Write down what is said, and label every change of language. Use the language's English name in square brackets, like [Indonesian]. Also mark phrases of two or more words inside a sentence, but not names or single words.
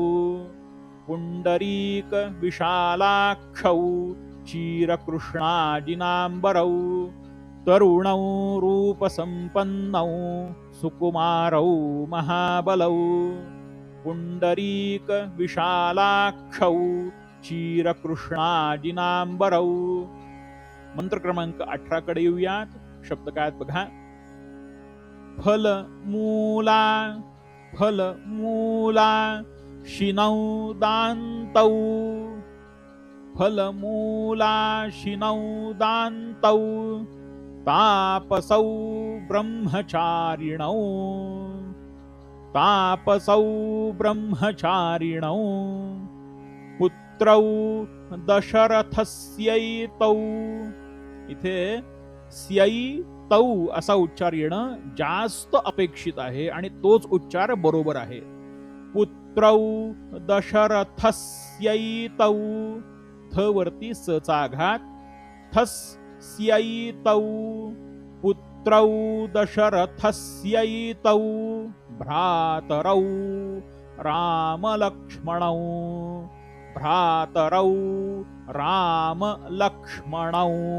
[Sanskrit] पुंडरीक विशालाक्षौ, चीरकृष्णा जिनांबरौ. तरुणौ रूपसंपन्नौ, सुकुमारौ महाबलौ. पुंडरीक विशालाक्षौ, चीरकृष्णा जिनांबरौ. [Marathi] मंत्र क्रमांक 18 कडे येऊयात. शब्द काय बघा. [Sanskrit] फलमूला फलमूला, शिनौ दान्तौ, फलमूला शिनौ दान्तौ. तापसौ ब्रह्मचारिणौ, तापसौ ब्रह्मचारिणौ. पुत्रौ दशरथस्यैतौ. [Marathi] इथे स्यैतौ असा उच्चार येणं जास्त अपेक्षित आहे आणि तोच उच्चार बरोबर आहे. [Sanskrit] पुत्रौ दशरथस्यैतौ, [Marathi] थ वरती स चा आघात. [Sanskrit] थस स्यैतौ, पुत्रौ दशरथस्यैतौ. भ्रातरौ रामलक्ष्मणौ, भ्रातरौ रामलक्ष्मणौ.